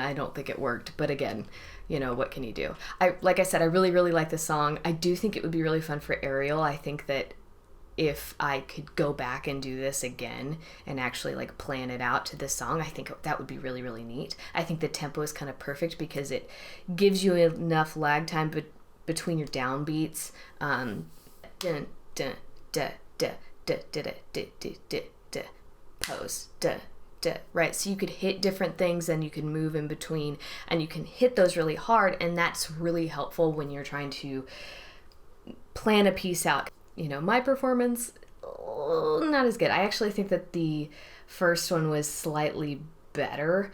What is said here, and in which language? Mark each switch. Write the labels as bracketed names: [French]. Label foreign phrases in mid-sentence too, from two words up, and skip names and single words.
[English] I don't think it worked, but again, you know, what can you do? Like I said, I really, really like this song. I do think it would be really fun for aerial. I think that if I could go back and do this again and actually like plan it out to this song, I think that would be really, really neat. I think the tempo is kind of perfect because it gives you enough lag time between your downbeats. Dun, dun, da, da, da, da, da, da, da, da, pose, da, da, right? So you could hit different things and you can move in between, and you can hit those really hard, and that's really helpful when you're trying to plan a piece out. You know, my performance, not as good. I actually think that the first one was slightly better.